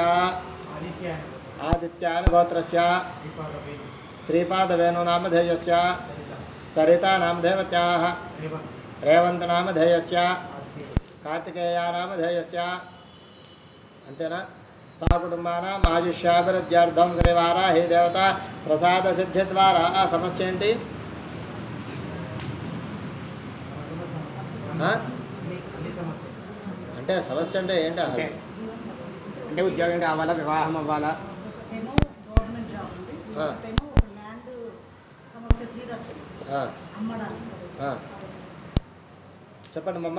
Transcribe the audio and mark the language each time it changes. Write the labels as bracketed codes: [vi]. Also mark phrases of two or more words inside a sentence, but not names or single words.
[sa] आदित्यान गोत्रस्य श्रीपादवेणु नामधेयस्य सरिता नामधेवत्याः रेवंत नामधेयस्य कार्तिकेया नामधेयस्य अंतेना सहकुटुंबानां आयुष्याभिवृद्ध्यर्थं श्री वाराही देवता प्रसाद सिद्धि द्वारा [te] ఆ సమస్య ఏంటి? అంటే సమస్య అంటే ఏంటి? అంటే ఉద్యోగం కావాలా, వివాహం అవ్వాలా, చెప్పండి మమ్మ.